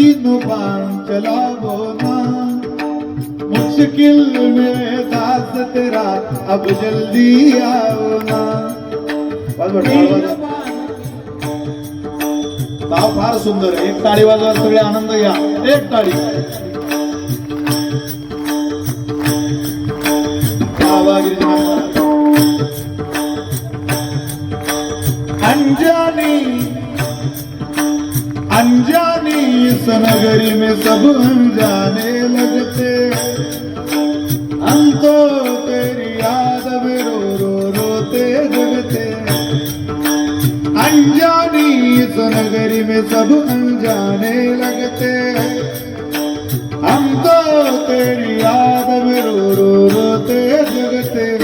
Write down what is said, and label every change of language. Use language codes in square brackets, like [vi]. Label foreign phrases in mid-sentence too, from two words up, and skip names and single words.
[hi] तीनों बाण चलावो ना, मुश्किल में दास तेरा अब जल्दी आओ ना। [mr] नाव फार सुंदर आहे, एक टाळी वाजवा, सगळे आनंद घ्या, एक टाळी। [hi] अंजानी अंजानी इस नगरी में सब अनजाने लगते, हम तो तेरी याद में रो रो रोते जगते। अंजानी इस नगरी में सब अनजाने लगते, हम तो तेरी याद में रो रो रोते जगते।